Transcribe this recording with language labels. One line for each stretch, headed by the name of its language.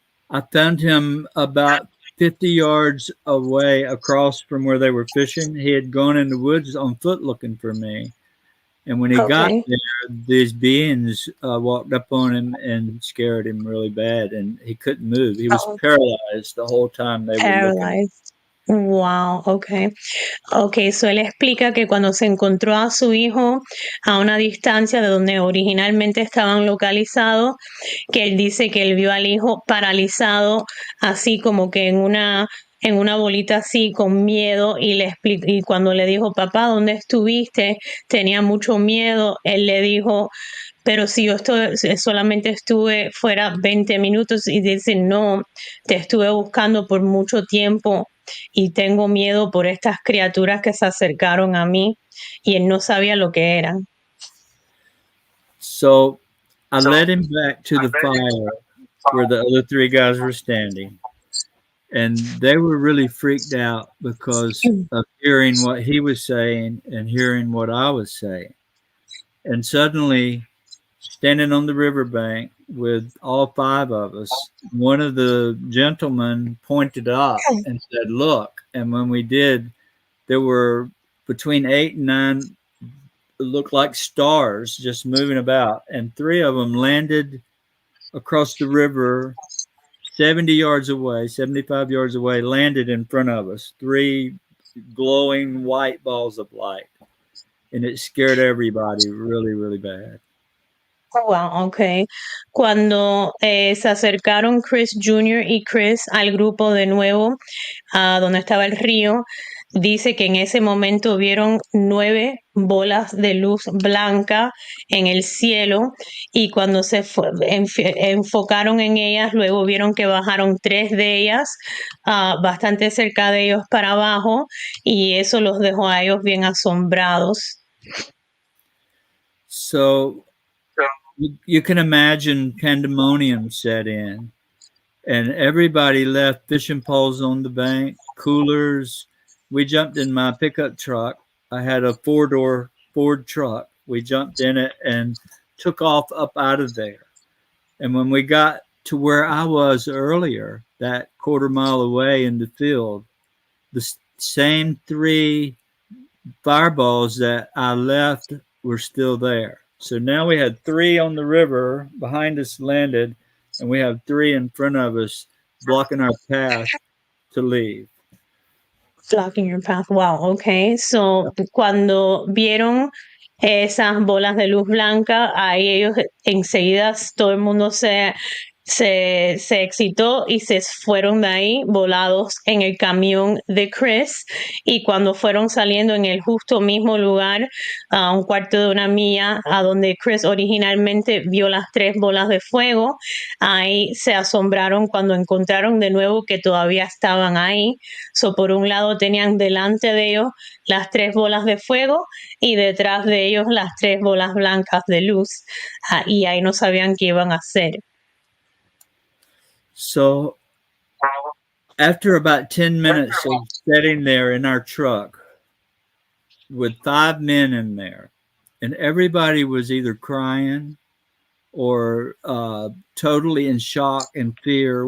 English: I found him about 50 yards away across from where they were fishing. He had gone in the woods on foot looking for me. And when he got there, these beings walked up on him and scared him really bad, and he couldn't move. He was paralyzed the whole time they were looking. Wow, okay.
Spanish: Okay, so él explica que cuando se encontró a su hijo a una distancia de donde originalmente estaban localizados, que él dice que él vio al hijo paralizado, así como que en una bolita así con miedo, y cuando le dijo, papá, ¿dónde estuviste? Tenía mucho miedo. Él le dijo, pero si yo solamente estuve fuera 20 minutos, y dice, no, te estuve buscando por mucho tiempo y tengo miedo por estas criaturas que se acercaron a mí, y él no sabía lo que eran.
English: So I led him back to the fire where the other three guys were standing. And they were really freaked out because of hearing what he was saying and hearing what I was saying. And suddenly, standing on the riverbank with all 5 of us, one of the gentlemen pointed up and said, "Look." And when we did, there were between 8 and 9 looked like stars just moving about, and 3 of them landed across the river 70 yards away, 75 yards away, landed in front of us, 3 glowing white balls of light. And it scared everybody really, really bad.
Spanish: Oh, wow, okay. Cuando se acercaron Chris Jr. y Chris al grupo de nuevo, a donde estaba el río, dice que en ese momento vieron 9 bolas de luz blanca en el cielo, y cuando se enfocaron en ellas, luego vieron que bajaron 3 de ellas bastante cerca de ellos para abajo, y eso los dejó a ellos bien asombrados.
English: So you can imagine pandemonium set in, and everybody left fishing poles on the bank, coolers. We jumped in my pickup truck. I had a 4-door Ford truck. We jumped in it and took off up out of there. And when we got to where I was earlier, that quarter mile away in the field, the same 3 fireballs that I left were still there. So now we had 3 on the river behind us landed, and we have 3 in front of us blocking our path to leave. Blocking your path. Wow, okay.
Spanish: So, cuando vieron esas bolas de luz blanca, ahí ellos enseguida todo el mundo se se excitó y se fueron de ahí volados en el camión de Chris, y cuando fueron saliendo en el justo mismo lugar, a un cuarto de una milla a donde Chris originalmente vio las 3 bolas de fuego, ahí se asombraron cuando encontraron de nuevo que todavía estaban ahí. So, por un lado tenían delante de ellos las 3 bolas de fuego y detrás de ellos las 3 bolas blancas de luz, y ahí no sabían qué iban a hacer.
English: So after about 10 minutes of sitting there in our truck with 5 men in there, and everybody was either crying or totally in shock and fear.